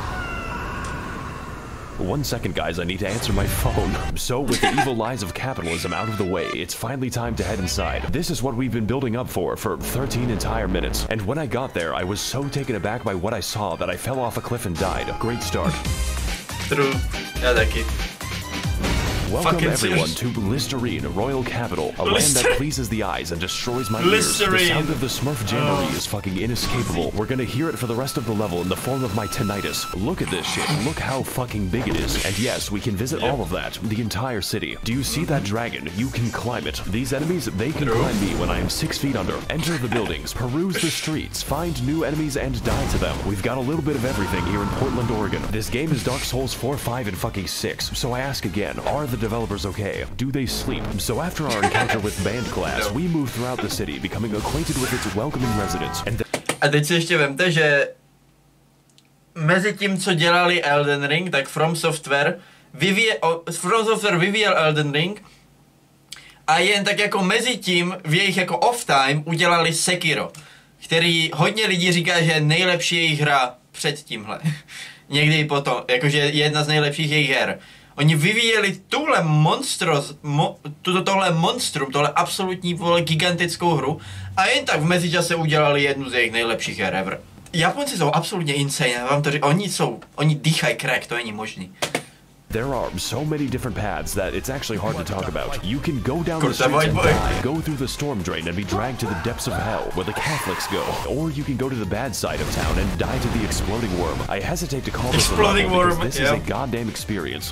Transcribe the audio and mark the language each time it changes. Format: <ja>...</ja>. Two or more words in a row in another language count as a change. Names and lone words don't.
<en>1 second, guys, I need to answer my phone. So, with the evil lies of capitalism out of the way, it's finally time to head inside. This is what we've been building up for 13 entire minutes. And when I got there, I was so taken aback by what I saw that I fell off a cliff and died. Great start. True.</en> <cs>Já taky.</cs> <en>Welcome everyone to Listerine, Royal Capital, a land that pleases the eyes and destroys my ears. The sound of the Smurf Jamboree is fucking inescapable. We're gonna hear it for the rest of the level in the form of my tinnitus. Look at this shit, look how fucking big it is. And yes, we can visit all of that, the entire city. Do you see that dragon? You can climb it. These enemies, they can climb me when I am 6 feet under. Enter the buildings, peruse the streets, find new enemies and die to them. We've got a little bit of everything here in Portland, Oregon. This game is Dark Souls 4, 5, and fucking 6. So I ask again, are the developers okay? Do they sleep? So after our encounter with band class, we move throughout the city, becoming acquainted with its welcoming residents.</en> <cs>A teď si ještě vemte, že mezi tím, co dělali Elden Ring, tak From Software vyvíjel Elden Ring a jen tak jako mezi tím v jejich jako</cs> <en>off time</en> <cs>udělali Sekiro, který hodně lidí říká, že je nejlepší jejich hra před tímhle. Někdy potom, jakože jedna z nejlepších jejich her. Oni vyvíjeli tohle monstrum, tohle absolutní gigantickou hru a jen tak v mezičase udělali jednu z jejich nejlepších her ever. Japonci jsou absolutně insane, vám to oni dýchají crack, to není možný.</cs> <en>There are so many different paths that it's actually hard to talk about. You can go down the streets and die, go through the storm drain and be dragged to the depths of hell, where the Catholics go. Or you can go to the bad side of town and die to the exploding worm. I hesitate to call this a level because this is a goddamn experience.</en>